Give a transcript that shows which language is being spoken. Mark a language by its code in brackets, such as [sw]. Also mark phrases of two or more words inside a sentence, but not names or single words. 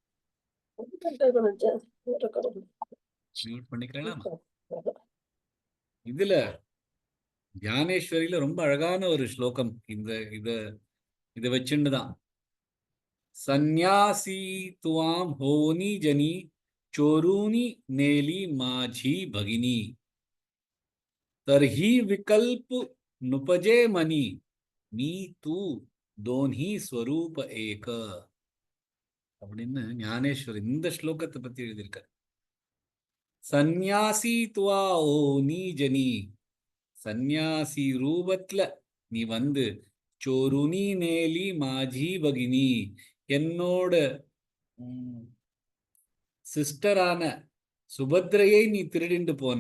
[ta] பண்ணிக்கலாம். இதுல ஞானேஸ்வரியில ரொம்ப அழகான ஒரு ஸ்லோகம். இத இதை வச்சுண்டுதான் [mr] संन्यासी तुवां होऊनी जनी चोरूनी नेली माझी भगिनी तरही विकल्प नुपजे मनी मी तू दोन्ही स्वरूप एक [ta] அப்படின்னு ஞானேஸ்வர் இந்த ஸ்லோகத்தை பத்தி எழுதியிருக்கார். [mr] संन्यासी तुवा होऊनी जनी, [ta] சந்நியாசி ரூபத்துல நீ வந்து [mr] चोरूनी नेली माझी भगिनी, [ta] என்னோட சிஸ்டரான சுபத்ரையை நீ திருடிண்டு போன.